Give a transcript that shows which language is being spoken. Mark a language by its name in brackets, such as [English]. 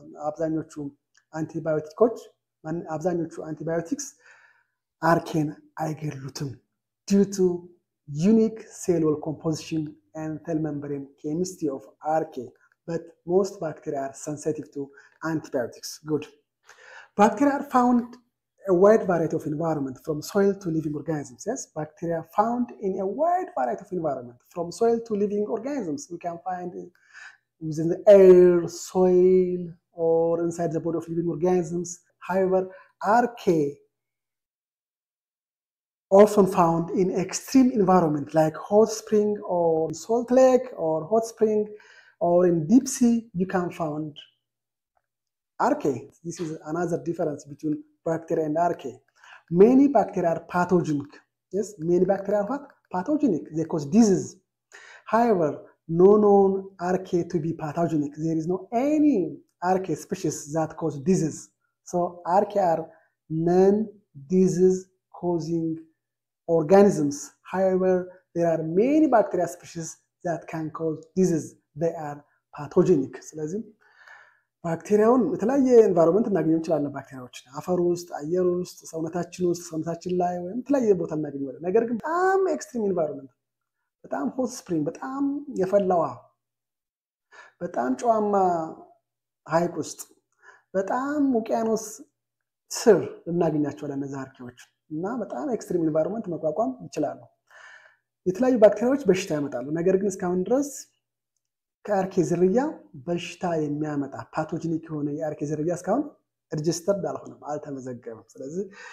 [Amharic] አብዛኞቹ አንቲባዮቲክስ archaea አይገሉትም [English] due to unique cellular composition and cell membrane chemistry of archaea, but most bacteria are sensitive to antibiotics. Good. Bacteria are found a wide variety of environment from soil to living organisms. Yes, bacteria found in a wide variety of environment from soil to living organisms. We can find within the air, soil, or inside the body of living organisms. However, archaea often found in extreme environment like hot spring or salt lake or hot spring or in deep sea, you can find archaea. This is another difference between bacteria and archaea. Many bacteria are pathogenic. Yes, many bacteria are what? Pathogenic. They cause disease. However, no known archaea to be pathogenic. There is no any archaea species that cause disease. So archaea are non-disease causing organisms. However, there are many bacteria species that can cause disease. They are pathogenic. [Amharic] ስለዚህ ባክቴሪያውን የተለያየ ኤንቫይሮንመንት እናገኘው እንችላለን። ባክቴሪያዎችን አፈር ውስጥ፣ አየር ውስጥ፣ ሰውነታችን ላይ ወይም የተለያየ ቦታ እናገኘዋለን። ነገር ግን በጣም ኤክስትሪም ኤንቫይሮንመንት፣ በጣም ሆት ስፕሪንግ፣ በጣም የፈላዋ፣ በጣም ጨዋማ ሐይቅ ውስጥ፣ በጣም ውቅያኖስ ስር እናገኛቸዋለን እነዚህ አርኪዎች እና በጣም ኤክስትሪም ኤንቫይሮንመንት መቋቋም ይችላሉ። የተለያዩ ባክቴሪያዎች በሽታ ያመጣሉ። ነገር ግን እስካሁን ድረስ ከአርኬ ዝርያ በሽታ የሚያመጣ ፓቶጂኒክ የሆነ የአርኬ ዝርያ እስካሁን ሬጂስተርድ አልሆነም፣ አልተመዘገበም። ስለዚህ